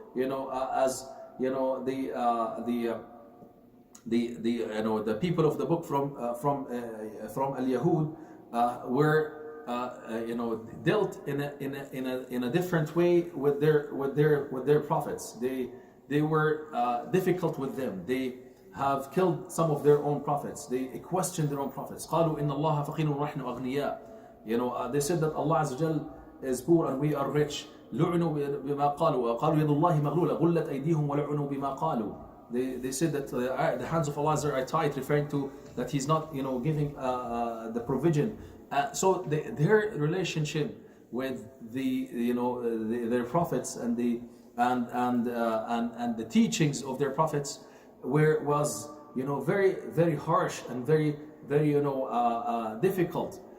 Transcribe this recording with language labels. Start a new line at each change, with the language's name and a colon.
English: As the people of the book from al-Yahud were dealt in a different way with their prophets. They were difficult with them. They have killed some of their own prophets. They questioned their own prophets.
Arabic: قالوا إن الله فقير ونحن أغنياء.
English: They said that Allah Azza wa Jal is poor and we are rich.
Arabic: لعنوا بما قالوا وقالوا يد الله مغلولة غلت أيديهم ولعنوا بما قالوا.
English: They said that the hands of Allah are tight, referring to that He's not giving the provision. So their relationship with their prophets and and the teachings of their prophets was very very harsh and very very difficult.